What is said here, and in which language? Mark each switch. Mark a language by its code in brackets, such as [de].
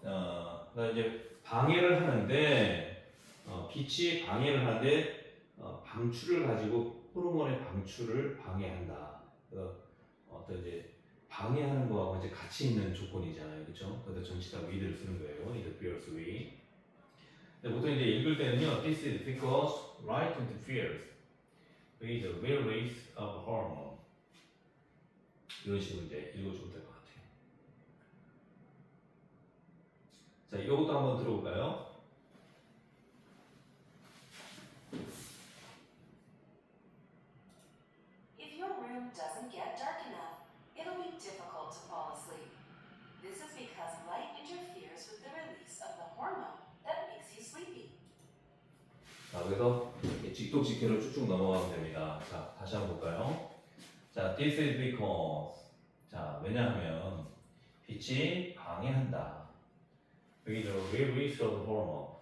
[ko] 그다음 이제 방해를 하는데, 빛이 방해를 하는데 방출을 가지고 호르몬의 방출을 방해한다. 그래서 어떤 이제 방해하는 거하고 이제 같이 있는 조건이잖아요, 그렇죠? 그래서 정치사 with를 쓰는 거예요. [en] interferes with. [ko] 근데 보통 이제 읽을 때는요, [en] this is because light interferes with the release of hormone. [ko] 이런 식으로 이제 읽어주면 될 것 같아요. 자, 이것도 한번 들어볼까요? [en] If your room doesn't get dark enough, it'll be difficult to fall asleep. This is because light interferes with the release of the hormone that makes you sleepy. [ko] 자, 그래서 직독직해로 쭉쭉 넘어가면 됩니다. 자, 다시 한번 볼까요? 자, [en] this is because. [ko] 자, 왜냐하면 빛이 방해한다. [en] with the release of hormone.